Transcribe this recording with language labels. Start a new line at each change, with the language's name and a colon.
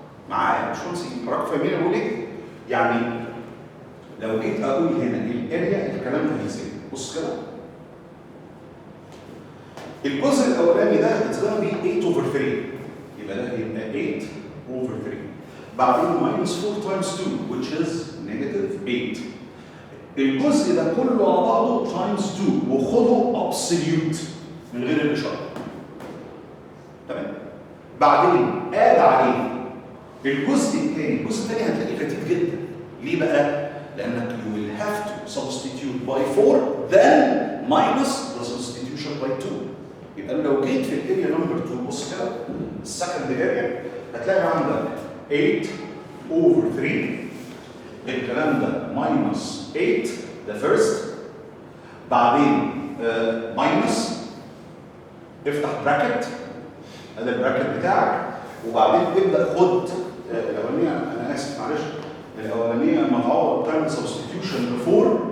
Arabic: معايا مش مهندسين؟ حضرتك فاهمين اقول ايه؟ يعني لو جيت اقول هنا الاريا الكلام ده ازاي؟ بص كده. الجزء الاولاني ده
English: it's gonna be 8 over 3
Arabic: يبقى ده هيبقى
English: 8 over 3 بعدين minus 4 times 2 which is negative 8.
Arabic: الجزء ده كله على بعضه times 2 وخده absolute من غير الاشاره. تمام؟ بعدين اد عليه الجزء الثاني، هتلاقيه خفيف جدا. ليه بقى؟ لانك
English: you will have to substitute by 4 then minus the substitution by 2.
Arabic: يبقى لو جيت في الاريا نمبر 2 بص كده السكند اريا هتلاقي عندك 8 over 3 الكلام ده minus 8 ده first بعدين minus افتح براكت هذا البراكت بتاعك وبعدين تبدا خد الاولانيه انا اسف معلش الاولانيه لما تعوض تعمل سبستيتيوشن بفور